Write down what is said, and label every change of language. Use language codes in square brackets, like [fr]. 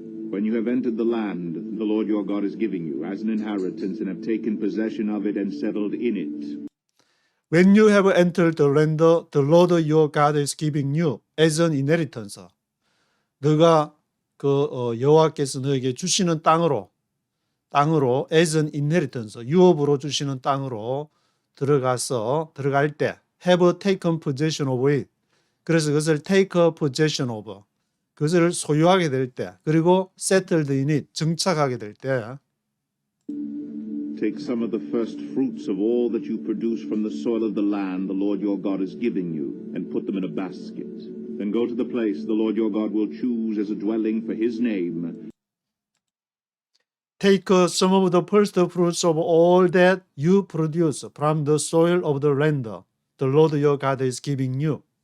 [en] When you have entered the land the Lord your God is giving you as an inheritance and have taken possession of it and settled in it. When you have entered the land the Lord your God is giving you as an inheritance. [ko] 너가 여호와께서 너에게 주시는 땅으로 [en] as an inheritance, [ko] 유업으로 주시는 땅으로 들어갈 때 [en] have taken possession of it. [ko] 그래서 그것을 take possession of, 그것을 소유하게 될 때, 그리고 [en] settled in it, [ko] 정착하게 될 때 [en] Take some of the first fruits of all that you produce from the soil of the land the Lord your God is giving you, and put them in a basket. Then go to the place the Lord your God will choose as a dwelling for his name. Take some of the first fruits of all that you produce from the soil of the land the Lord your God is giving you.